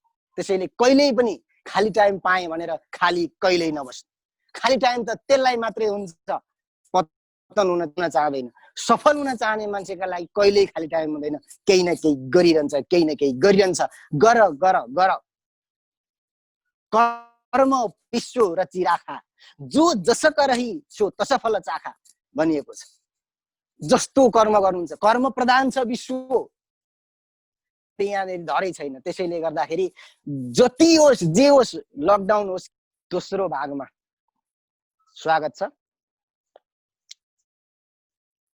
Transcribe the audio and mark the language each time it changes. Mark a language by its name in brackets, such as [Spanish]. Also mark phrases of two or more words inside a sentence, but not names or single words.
[Nepali] त्यसैले कहिल्यै पनि खाली टाइम पाएँ भनेर खाली कहिल्यै नबस्नु। खाली टाइम त त्यसलाई मात्रै हुन्छ पतन हुन चाहँदैन। सफल हुन चाहने मान्छेका लागि कहिल्यै खाली टाइम हुँदैन, केही न केही गरिरहन्छ, केही न केही गरिरहन्छ। गर गर गर, [Awadhi] कर्म विश्व रची राखा, जो जसक रही सो तस फल चाखा [Nepali] भनिएको छ। जस्तो कर्म गर्नुहुन्छ, कर्म प्रधान छ विश्व, यहाँनिर धरै छैन। त्यसैले गर्दाखेरि जति होस् जे होस्, लकडाउन होस्, दोस्रो भागमा स्वागत छ।